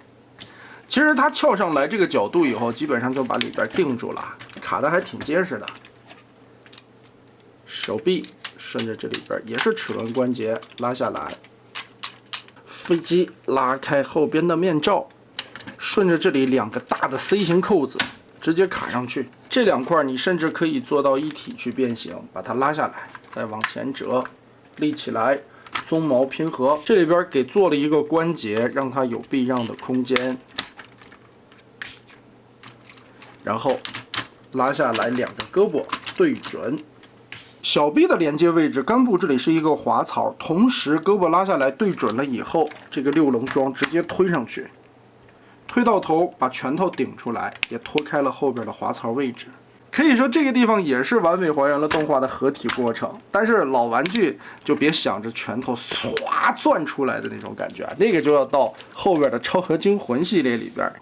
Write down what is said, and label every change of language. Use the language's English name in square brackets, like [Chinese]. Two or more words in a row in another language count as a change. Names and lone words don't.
[Chinese] 其實它翹上來這個角度以後，基本上就把裡邊定住了，卡得還挺結實的。手臂順着這裡邊也是齒輪關節拉下來。飛機拉開後邊的面罩，順着這裡兩個大的 C 型扣子直接卡上去，這這2塊你甚至可以做到一體去变形，把它拉下来，再往前折，立起来，鬃毛拼合。这里边给做了一个关节，让它有避让的空间。然后拉下来2个胳膊对準。小臂的连接位置，根部这里是一个滑槽，同时胳膊拉下来对準了以後，這個6棱樁直接推上去。推到頭，把拳頭頂出來，也拖開了後邊的滑槽位置。可以說這個地方也是完美還原了動畫的合體過程。但是老玩具就別想着拳頭唰鑽出來的那種感覺啊，那個就要到後邊的超合金魂系列裡邊。